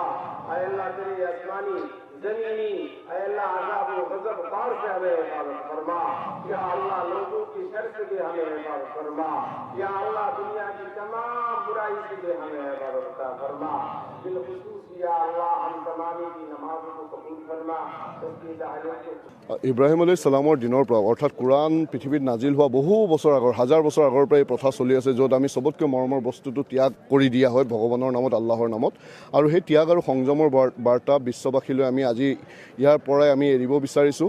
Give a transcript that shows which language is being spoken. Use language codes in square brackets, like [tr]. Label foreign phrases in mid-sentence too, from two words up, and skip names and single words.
[hi] ऐ अल्लाह तेरे आसमानी जमीनी अल्लाह अज़ाब व गज़ब कार से हमें हिफाजत फरमा। या अल्लाह लोगों की शर से भी हमें हिफाजत फरमा। या अल्लाह दुनिया की तमाम बुराई से भी हमें हिफाजत फरमा। बिलखुसूस या अल्लाह हम तमामी की नमाज़ों को कबूल फरमा। [as] ইব্ৰাহিম আলাইহিছ সালামৰ দিনৰ পৰা অৰ্থাৎ কোৰাণ পৃথিৱীত নাজিল হোৱা বহু বছৰ আগৰ, হাজাৰ বছৰ আগৰ পৰা এই প্ৰথা চলি আছে, য'ত আমি চবতকৈ মৰমৰ বস্তুটো ত্যাগ কৰি দিয়া হয় ভগৱানৰ নামত, আল্লাহৰ নামত। আৰু সেই ত্যাগ আৰু সংযমৰ বাৰ্তা বিশ্ববাসীলৈ আমি আজি ইয়াৰ পৰাই আমি এৰিব বিচাৰিছোঁ।